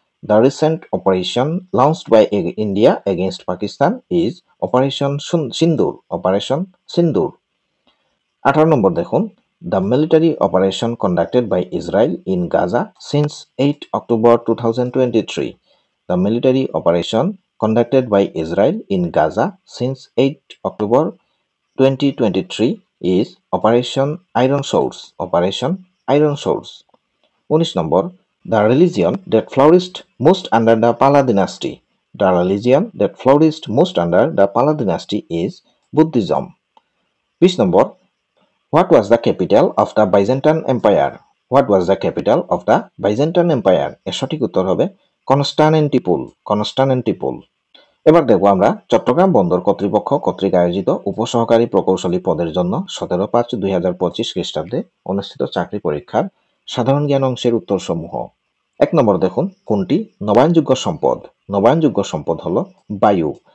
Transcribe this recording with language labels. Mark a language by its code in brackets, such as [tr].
[en] The recent operation launched by India against Pakistan is operation Sindoor. Operation Sindoor. 18 [bn] নম্বর দেখুন, [en] The military operation conducted by Israel in Gaza since 8 October 2023। The military operation conducted by Israel in Gaza since 8 October 2023 is Operation Iron Swords. Operation Iron Swords. 19 [bn] number, [en] the religion that flourished most under the Pala dynasty. The religion that flourished most under the Pala dynasty is Buddhism. 20 [bn] number, [en] what was the capital of the Byzantine Empire? What was the capital of the Byzantine Empire? [bn] এর সঠিক উত্তর হবে Constantinople. Constantinople. এবার দেখব আমরা চট্টগ্রাম বন্দর কর্তৃপক্ষ কর্তৃক আয়োজিত উপসহকারী প্রকৌশলী পদের জন্য 17/5/2025 খ্রিস্টাব্দে অনুষ্ঠিত চাকরি পরীক্ষার সাধারণ জ্ঞান অংশের উত্তরসমূহ। 1 নম্বর দেখুন, কোনটি নবায়নযোগ্য সম্পদ? নবায়নযোগ্য সম্পদ হলো বায়ু।